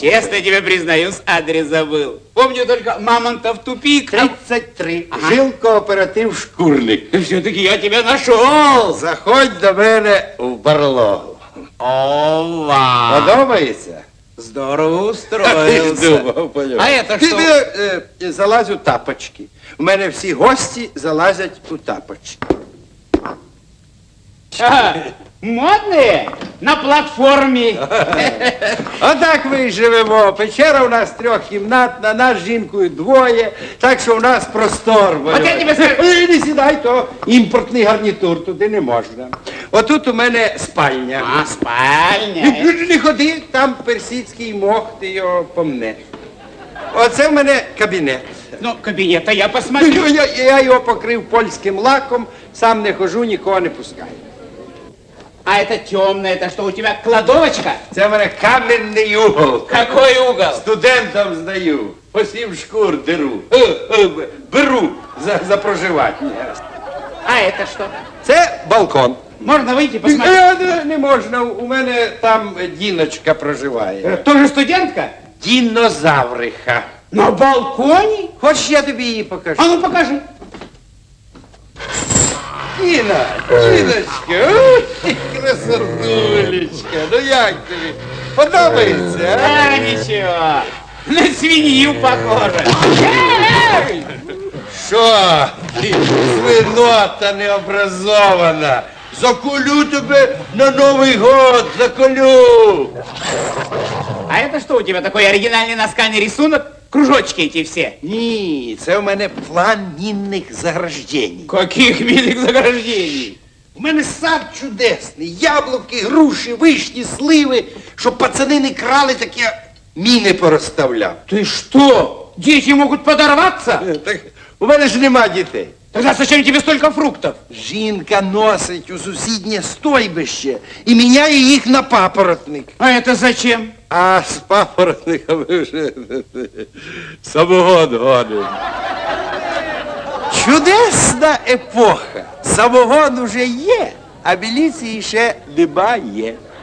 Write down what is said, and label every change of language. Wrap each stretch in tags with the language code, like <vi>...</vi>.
<ru>Честно тебе признаюсь, адрес забыл. Помню только Мамонтов тупик. 33. Жилкооператив «Шкурник». Все-таки я тебя нашел.</ru> <uk>Заходь до мене в барлогу. Ова! Подобається?</uk> <ru>Здорово</ru> <uk>Ти ж</uk> <ru>устроился.</ru> <uk>думав, поняв.</uk> <ru>А это что?</ru> <uk>Ти залазь у тапочки. У мене всі гості залазять у тапочки.</uk> <ru>Модные? На платформе.</ru> <uk>Отак ми й живемо. Печера у нас трьохкімнатна, нас з жінкою двоє, так що у нас простор. От я тебе скажу. Не сідай, то імпортний гарнітур, туди не можна. Отут у мене спальня.</uk> <ru>А, спальня.</ru> <uk>Не ходи, там персидський мох, ти його помнеш. Оце в мене кабінет.</uk> <ru>Ну, кабинета я посмотрю.</ru> <uk>Я його покрив польським лаком, сам не хожу, нікого не пускаю.</uk> <ru>А это темное, это что, у тебя кладовочка?</ru> <uk>Це в мене каменний угол.</uk> <ru>Какой угол?</ru> <uk>Студентам здаю. По 7 шкур деру. Беру за проживання.</uk> <ru>А это что?</ru> <uk>Це балкон.</uk> <ru>Можно выйти посмотреть?</ru> <uk>Не можна, у мене там Діночка проживає.</uk> <ru>Тоже студентка?</ru> <uk>Дінозавриха.</uk> <ru>На балконе?</ru> <uk>Хочеш, я тобі її покажу?</uk> <ru>А ну покажи.</ru> <uk>Діна, Діночка, ой, ти красотулечка, ну як тобі? Подобається, а?</uk> <ru>А, ничего. На свинью похоже.</ru> <uk>Що? Ти свинота необразована. Заколю тебе на Новий год, заколю.</uk> <ru>А это что у тебя такой оригинальный наскальный рисунок? Кружочки эти все.</ru> <uk>Ні, це в мене план мінних заграждень.</uk> <ru>Каких милых заграждений?</ru> <uk>У мене сад чудесний. Яблуки, груші, вишні, сливи. Щоб пацани не крали, так я міни порозставляв.</uk> <ru>Ты что? Дети могут подорваться?</ru> <uk>Так у мене ж нема дітей.</uk> <ru>Тогда зачем тебе столько фруктов?</ru> <uk>Жінка носить у сусіднє стойбище і міняє їх на папоротник.</uk> <ru>А это зачем?</ru> <uk>А з папоротниками вже самогон гоним. Чудесна епоха. Самогон уже є, а міліції ще немає.</uk>